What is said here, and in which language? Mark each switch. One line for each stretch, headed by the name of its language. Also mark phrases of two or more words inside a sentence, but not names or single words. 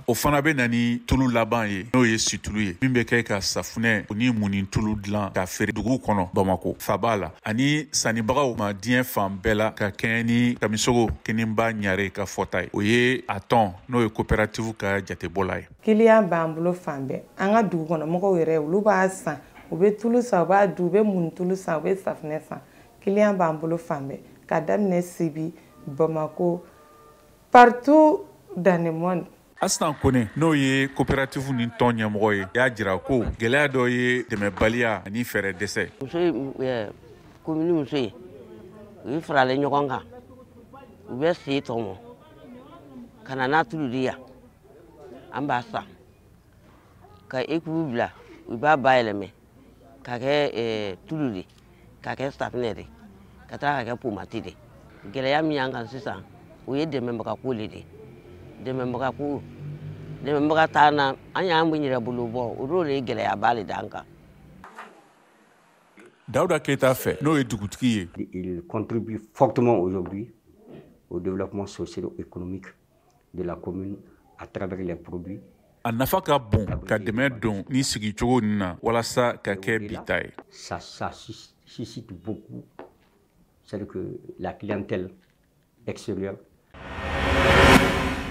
Bambara: O fana bɛ na ni tulu laban ye n'o ye situlu ye min bɛ kɛ ka safunɛ o ni muni tulu dilan ka feere dugu kɔnɔ Bamako faba la ani sannibagaw ma diɲɛ fan bɛɛ la ka kɛɲɛ ni kamisogo kinniba ɲare ka fɔta ye. O ye a tɔn n'o ye coopérative ka jatebɔla ye. Client b'an bolo fan bɛɛ an ka dugu kɔnɔ mɔgɔw yɛrɛ olu b'a san u bɛ tulu san u b'a dun u bɛ mun tulu san u bɛ safunɛ san. Client b'an bolo fan bɛɛ ka daminɛ Sibi Bamako
French: partout dans le monde.
Bambara: Astan Kone n'o ye coopérative ni tɔn ɲɛmɔgɔ ye y'a jira ko gɛlɛya dɔ ye dɛmɛbaliya ani fɛɛrɛ dɛsɛ. Muso commune muso ye u ye faralen ɲɔgɔn kan u bɛ sen tɔmɔ ka na n'a tulu de yan an b'a san ka écoupe bila u b'a bayɛlɛmɛ ka kɛ tulu de ka kɛ safunɛ de ka taa ka kɛ pomati de. Gɛlɛya min y'an kan sisan o ye dɛmɛbagako le de dɛmɛbagako dɛmɛbaga t'an na an y'an mun yɛrɛ bolo bɔ o de ye gɛlɛyaba le d'an kan. Daouda Keita fɛ n'o ye dugutigi ye.
French: Il contribue fortement aujourd'hui au développement socio-économique de la commune à travers les produits.
Bambara: A nafa ka bon ka dɛmɛ don ni sigicogo nin na walasa ka kɛ bita ye.
French: Ça suscite beaucoup, c'est que la clientèle extérieure